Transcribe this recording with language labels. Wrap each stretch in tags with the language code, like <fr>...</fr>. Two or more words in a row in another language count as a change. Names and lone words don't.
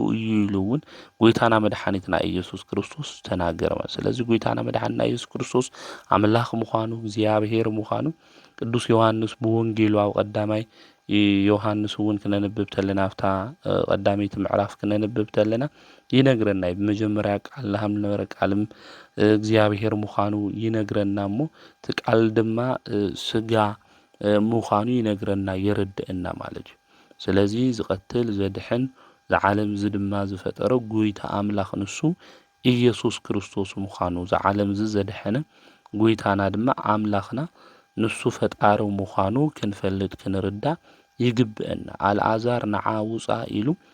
<ti>እዩ ኢሉ እውን ጎይታና መድኃኒትና ኢየሱስ ክርስቶስ ተናገረ። ስለዚ ጎይታና መድኃኒትና ኢየሱስ ክርስቶስ ኣምላኽ ምዃኑ እግዚአብሔር ምዃኑ ቅዱስ ዮሐንስ ብወንጌሉ ኣብ ቀዳማይ ዮሐንስ እውን ክነንብብ ተለና ኣብታ ቀዳሚት ምዕራፍ ክነንብብ ተለና ይነግረና</ti> <am>በመጀመሪያ ቃል ላህም ነበረ ቃልም</am> <ti>እግዚአብሔር ምዃኑ ይነግረና እሞ እቲ ቃል ድማ ስጋ ምዃኑ ይነግረና የርድአና ማለት እዩ። ስለዚ ዝቐትል ዘድሕን ዝዓለም እዚ ድማ ዝፈጠረ ጎይታ ኣምላኽ ንሱ ኢየሱስ ክርስቶስ ምዃኑ ዝዓለም እዚ ዘድሐነ ጎይታና ድማ ኣምላኽና ንሱ ፈጣሪ ምዃኑ ክንፈልጥ ክንርዳእ ይግብአና። ኣልዓዛር ንዓ ውፃእ ኢሉ</ti>